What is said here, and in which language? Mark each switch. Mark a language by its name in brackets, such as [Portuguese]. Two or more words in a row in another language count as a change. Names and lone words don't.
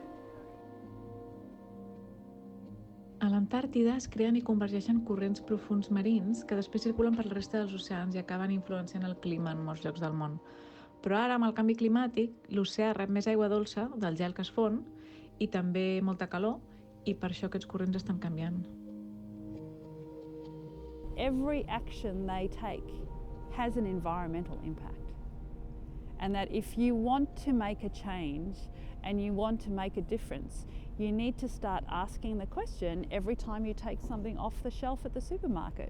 [Catalan] A l'Antàrtida es creen i convergeixen corrents profunds marins que després circulen per la resta dels oceans i acaben influenciant el clima en molts llocs del món. Però ara, amb el canvi climàtic, l'oceà rep més aigua dolça del gel que es fon i també molta calor, i per això aquests corrents estan canviant. [English] Every action they take has an environmental impact. And that if you want to make a change and you want to make a difference, you need to start asking the question every time you take something off the shelf at the supermarket.